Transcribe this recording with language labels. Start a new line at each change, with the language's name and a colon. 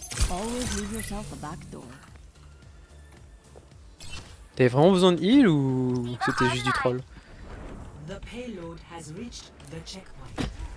English: Always leave yourself a back door.
French: T'avais vraiment besoin de heal ou c'était juste du troll?
English: The payload has reached the checkpoint.